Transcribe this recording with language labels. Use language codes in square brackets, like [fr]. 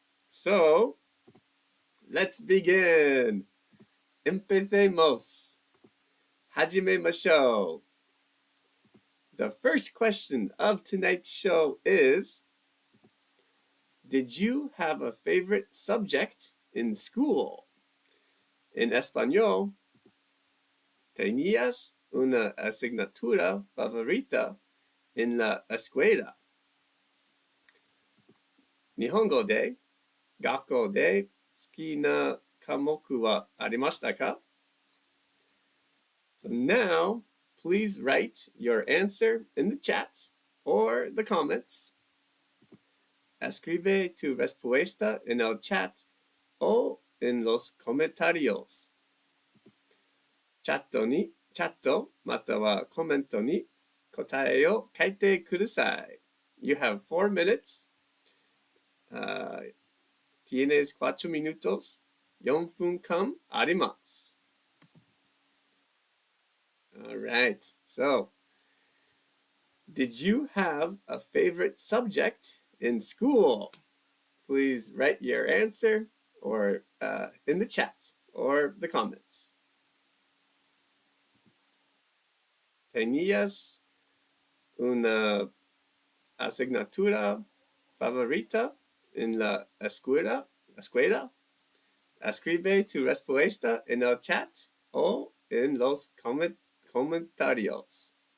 [en] So, let's begin. [es] Empecemos. [ja] Hajimemashou. [en] The first question of tonight's show is, did you have a favorite subject in school? [es] In español, ¿tenías una asignatura favorita en la escuela? [ja] Nihongo de, gakko de, suki na kamoku wa arimashita ka? [en] So now, please write your answer in the chat or the comments. [es] Escribe tu respuesta en el chat o en los comentarios. [ja] チャットまたはコメントに答えを書いてください。 [en] You have 4 minutes. [es] Tienes 4 minutos. [ja] 4分間あります。 [en] All right. So, did you have a favorite subject in school? Please write your answer or in the chat or the comments. [es] ¿Tenías una asignatura favorita en la escuela? Escribe tu respuesta en el chat o en los comentarios.